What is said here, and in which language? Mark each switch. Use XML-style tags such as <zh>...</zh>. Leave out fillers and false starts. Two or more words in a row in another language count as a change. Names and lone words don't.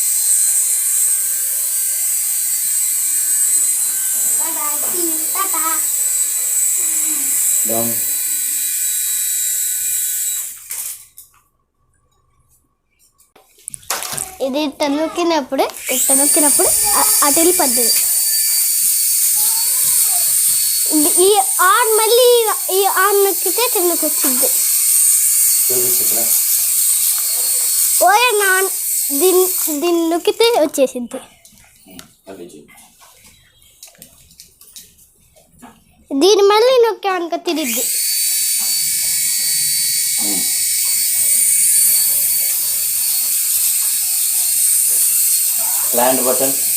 <en>Bye bye. See you. Tata. Down.</en> <te>ఇది ఇట్ట నొక్కినప్పుడు అటు వెళ్ళిపోద్ది. ఈ ఆన్ మళ్ళీ ఈ ఆన్ నొక్కితే కిందకి వచ్చింది. ఓయ్ నాన్ దీన్ని నొక్కితే వచ్చేసింది. దీన్ని మళ్ళీ నొక్కామనుకో తిరిద్ది.</te> <en>Land button</en>